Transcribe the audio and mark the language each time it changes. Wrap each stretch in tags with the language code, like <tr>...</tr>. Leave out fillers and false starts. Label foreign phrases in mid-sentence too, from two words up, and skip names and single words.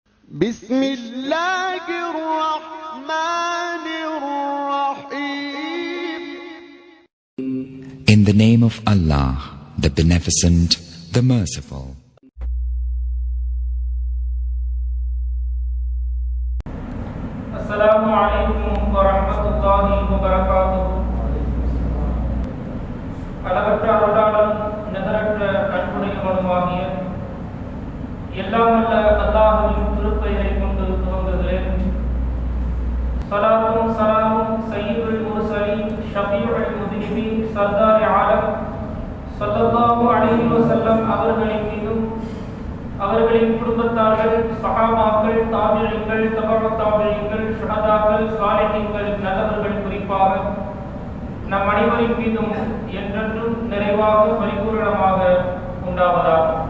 <ar>بسم الله الرحمن الرحيم.</ar> <en>In the name of Allah, the Beneficent, the Merciful.</en> <ar>السلام عليكم ورحمة الله وبركاته.</ar> <ta>அளவற்ற அருளாளன் நிகரற்ற அன்புடையவனுமாகிய எல்லாம் வல்ல அல்லாஹ்வின் திருப்பெயரை கொண்டு துவங்குகிறேன். ஸலாத்தும் ஸலாமும்</ta> <ar>سيد المرسلين شفيع المذنبين</ar> <ur>سردار عالم</ur> <ar>صلى الله عليه وسلم</ar> <ta>அவர்களின் மீதும் அவர்களின் குடும்பத்தார்கள், சஹாபாக்கள், தாபிஈன்கள், தபஅத் தாபிஈன்கள், ஷுஹதாக்கள், சாலிஹீன்கள், நல்லவர்கள் குறிப்பாக நம் அனைவரின் மீதும் என்றென்றும் நிறைவாக பரிபூரணமாக உண்டாவதாக.</ta>